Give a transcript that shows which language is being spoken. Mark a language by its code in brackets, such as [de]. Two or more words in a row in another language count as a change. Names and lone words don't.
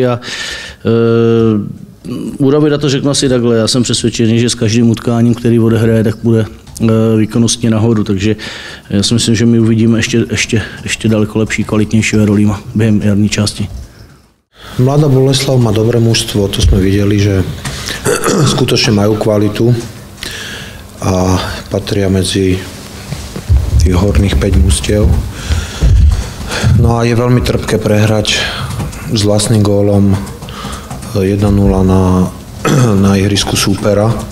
[cs] A u Davida to řeknu asi takhle, já jsem přesvědčený, že s každým utkáním, který odehraje, tak bude výkonnostně nahoru, takže já si myslím, že my uvidíme ještě daleko lepší, kvalitnější Jarolíma během jarní části. Mladá Boleslav má dobré mužstvo, [sk] to sme videli, že skutočne majú kvalitu a patria medzi tých horných 5 mužstiev. No a je veľmi trpké prehrať s vlastným gólom 1-0 na ihrisku súpera.